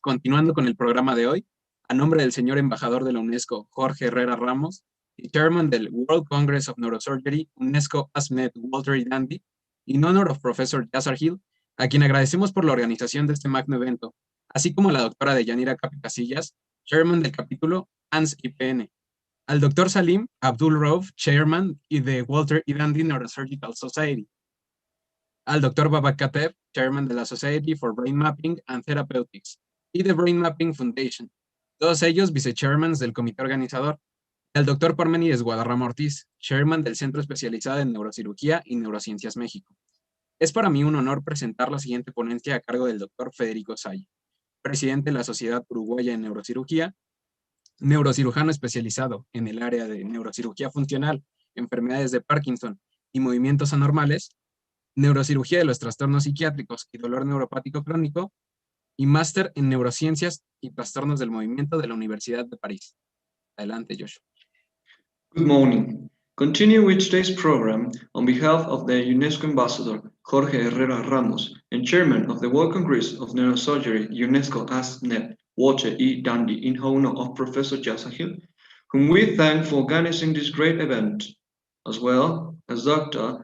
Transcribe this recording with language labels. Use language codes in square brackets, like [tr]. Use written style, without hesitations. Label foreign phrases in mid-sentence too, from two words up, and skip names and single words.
[es] Continuando con el programa de hoy, a nombre del señor embajador de la UNESCO, Jorge Herrera Ramos, y chairman del [en] World Congress of Neurosurgery, [es] UNESCO ASPNet Walter y Dandy, [en] in honor of Professor Yaşargil, [es] a quien agradecemos por la organización de este magno evento, así como a la doctora Deyanira Casillas, chairman del capítulo ANSPNet, al doctor Salim Abdul Rauf, chairman y de Walter y Dandy [en] Neurosurgical Society, [es] al Dr. Babakatev, chairman de la [en] Society for Brain Mapping and Therapeutics [es] y de [en] Brain Mapping Foundation, [es] todos ellos vice-chairmans del comité organizador, y al Dr. Parménides Guadarrama Ortiz, chairman del Centro Especializado en Neurocirugía y Neurociencias México. Es para mí un honor presentar la siguiente ponencia a cargo del Dr. Federico Salle, presidente de la Sociedad Uruguaya de Neurocirugía, neurocirujano especializado en el área de neurocirugía funcional, enfermedades de Parkinson y movimientos anormales, neurocirugía de los trastornos psiquiátricos y dolor neuropático crónico, y máster en neurociencias y trastornos del movimiento de la Universidad de París. Adelante, Joshua. [en] Good morning. Continue with today's program on behalf of the UNESCO Ambassador Jorge Herrera Ramos and Chairman of the World Congress of Neurosurgery UNESCO ASPNet Walter E. Dandy in honor of Professor Yaşargil, whom we thank for organizing this great event, as well as Dr.